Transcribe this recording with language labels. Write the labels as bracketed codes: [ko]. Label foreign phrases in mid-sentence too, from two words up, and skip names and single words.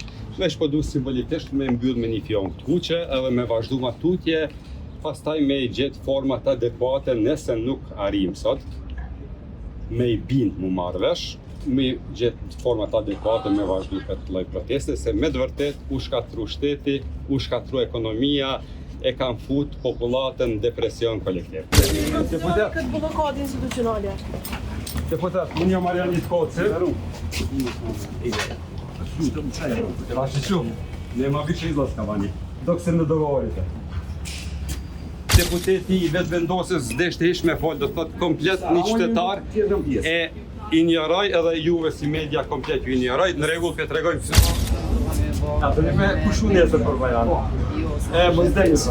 [sq] Vesh po du simbolikisht me mbyll me një fjon të kuqe edhe me vazhdu ma tutje, pastaj me i gjetë format adekuate nëse nuk arrim sot, me i bind mu marrë vesh, me gjetë format adekuate me vazhdu këtë lloj proteste, se me të vërtet u shkatru shteti, u shkatru ekonomia, e kanë fut popullatën në depresion kolektiv. Këtë blokadë institucionale. Deputat, unë jam Marianit Koci. Vaši shumë, [bs] nema više izlaska vani, dok se ne dogovorite. [sq] Deputeti i vetë vendosës s'deshte ish me folë, do të thotë komplet një qytetar e injoroj edhe juve si media komplet ju injoroj, në rregull këtë tregojmë. Atë ne me kushu nesër për Bajram. E mos deni sa.